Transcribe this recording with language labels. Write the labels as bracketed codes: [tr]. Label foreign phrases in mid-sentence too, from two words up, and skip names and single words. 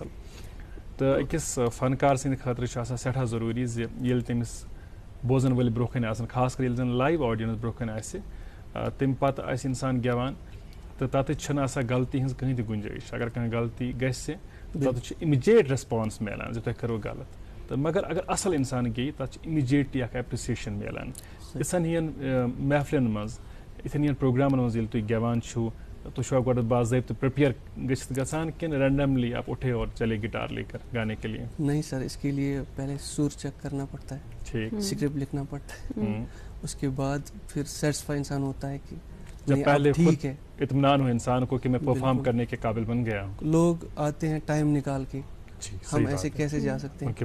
[ks] تہٕ أکِس فنکار سٕنٛدِ خٲطرٕ چھُ آسان سٮ۪ٹھاہ ضروٗری زِ ییٚلہِ تٔمِس بوزن وٲلۍ برونٛہہ کَنہِ آسان, خاص کر ییٚلہِ زن لایِو آڈینس برونٛہہ کَنہِ آسہِ, تمہِ پتہٕ آسہِ انسان گٮ۪وان تہٕ تتٮ۪تھ چھنہٕ آسان غلطی ہٕنٛز کٕہٕنۍ تہِ گُنجٲیِش. اگر کانٛہہ غلطی گژھِ تتٮ۪تھ چھُ [en] immediate response [ks] میلان زِ تۄہہِ کٔروٕ غلط. تہٕ مگر اگر اصل انسان گیٚیہِ تتھ چھِ اِمِجیٹلی اکھ ایپرِسیشن میلان. یِژھن ہِوٮ۪ن محفلن منٛز, یِتھٮ۪ن ہِوٮ۪ن پروگرامن منٛز ییٚلہِ تُہۍ گٮ۪وان چھِو تو شو گوڈ باضابطہ پریپیئر گژھت گژھان کن رینڈملی [ur] آپ اٹھے اور چلے گٹار لے کر گانے کے لیے؟ نہیں سر، اس کے لیے پہلے سر چیک کرنا پڑتا ہے، ٹھیک، اسکرپٹ لکھنا پڑتا ہے، اس کے بعد پھر سیٹسفائی انسان ہوتا ہے کہ جب پہلے ٹھیک ہے، اطمینان ہو انسان کو کہ میں پرفارم کرنے کے قابل بن گیا ہوں. لوگ آتے ہیں ٹائم نکال کے، ہم ایسے کیسے جا سکتے ہیں؟